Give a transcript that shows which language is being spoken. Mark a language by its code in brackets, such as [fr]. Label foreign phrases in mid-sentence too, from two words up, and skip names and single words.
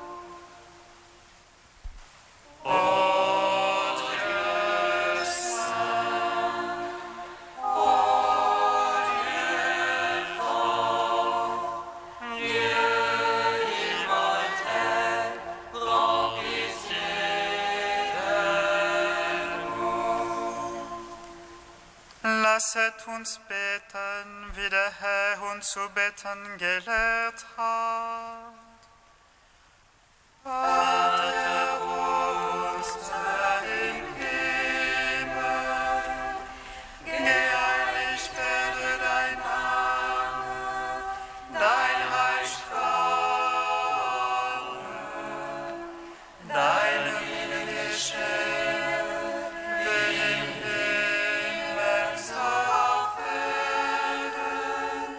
[fr] Ô Dieu saint, ô Dieu fort, Dieu immortel, prends pitié de nous. [de] Lasset uns beten, wie der Herr uns zu beten gelehrt hat. Vater unser im Himmel, geheiligt werde dein Name, dein Reich komme, dein Wille geschehe, wie im Himmel so auf Erden.